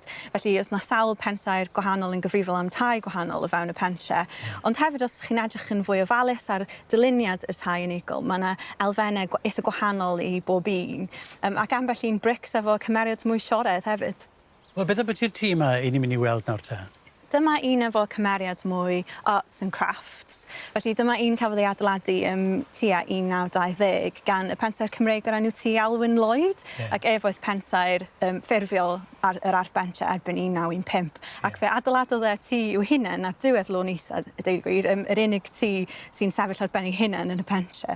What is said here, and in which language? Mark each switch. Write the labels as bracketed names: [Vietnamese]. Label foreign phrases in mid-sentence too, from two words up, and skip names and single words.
[Welsh] Felly, oes yna sawl pensaer gwahanol yn gyfrifol am tai gwahanol o fewn y pentre. Ond hefyd, os chi'n edrych yn fwy ofalus ar dyluniad y tai unigol, mae yna elfennau eitha gwahanol i bob un. Ac ambell un brics efo cymeriad mwy siored hefyd. Wel, beth ydy'r tŷ yma i ni'n mynd i weld nawr te? Dyma un efo cymeriad mwy [English] arts and crafts. [Welsh] Felly dyma un cafodd ei adeiladu tua 1920 gan y pensaer Cymreig o'r enw Tŷ Alwyn Lloyd, ac efoedd pensaer ffurfiol yr arbentre erbyn 1915. Ac fe adeiladodd e tŷ i'w hunain ar diwedd Lôn Isa, y deud gwir, yr unig tŷ sy'n sefyll ar ben ei hunain yn y pentre.